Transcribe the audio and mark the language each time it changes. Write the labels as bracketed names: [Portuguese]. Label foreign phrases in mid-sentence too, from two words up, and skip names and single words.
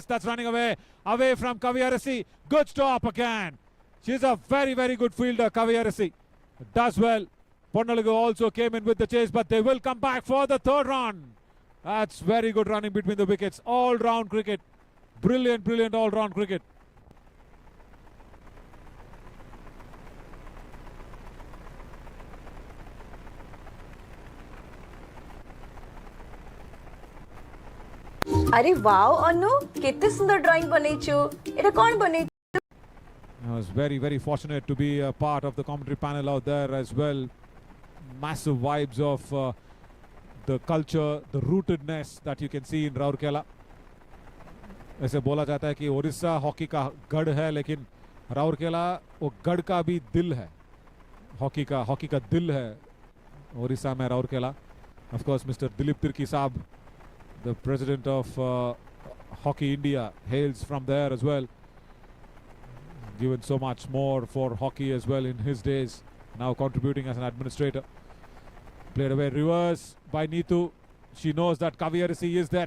[English] That's running away from Kaviyarasi. Good stop again. She's a very, very good fielder, Kaviyarasi. Does well. Ponnalugu also came in with the chase, but they will come back for the third run. That's very good running between the wickets. All-round cricket. Brilliant, brilliant all-round cricket. [Odia] ଆରେ ୱାଉ ଅନୁ କେତେ ସୁନ୍ଦର ଡ୍ରଇଂ ବନେଇଛୁ ଏଟା କଣ ବନେ [English] I was very, very fortunate to be a part of the commentary panel out there as well. Massive vibes of the culture, the rootedness that you can see in Rourkela. [Hindi] ऐसे बोला जाता है कि ओडिशा हॉकी का गढ़ है, लेकिन राउरकेला वो गढ़ का भी दिल है. हॉकी का दिल है ओडिशा में राउरकेला. [English] Of course, Mr. Dilip Tirki Saab, the president of Hockey India, hails from there as well. Given so much more for hockey as well in his days, now contributing as an administrator. Played away reverse by Neetu. She knows that Kaviyarasi is there.